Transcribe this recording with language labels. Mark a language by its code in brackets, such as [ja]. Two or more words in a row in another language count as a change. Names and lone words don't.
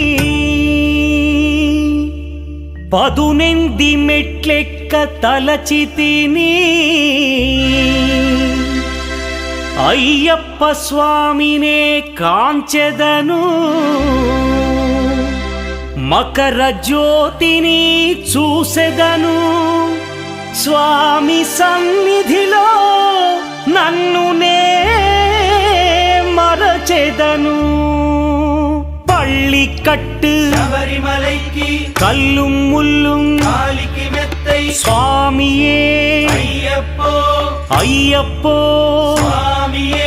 [te] పదునెంది మెట్లెక్క తలచి తిని అయ్యప్ప స్వామినే కాంచెదను మకర జ్యోతిని చూసెదను స్వామి సన్నిధిలో [ta] வேதனு பள்ளிக்கட்டு சபரிமலைக்கு கல்லும் முள்ளும் காலிக்கு மெத்தை சுவாமியே ஐயப்போ ஐயப்போ சுவாமியே